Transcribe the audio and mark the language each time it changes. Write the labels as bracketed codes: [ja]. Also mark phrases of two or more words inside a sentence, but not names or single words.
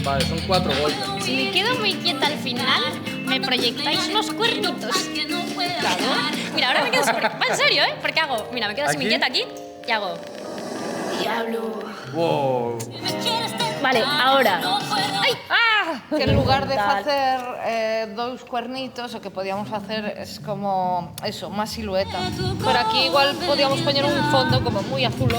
[es] Vale, son 4 golpes. Si me quedo muy quieta al final, me proyectáis unos cuernitos. Claro. Mira, ahora me quedo súper... Va, en serio, ¿eh? Porque hago... Mira, me quedo así muy quieta aquí y hago... Diablo. Wow. Vale, ahora... ¡Ay! ¡Ah! [gl] Que en lugar de facer dous cuernitos, o que podíamos facer [es] es como eso, [gl] máis silueta. Por aquí igual podíamos poñer un fondo como moi azulón.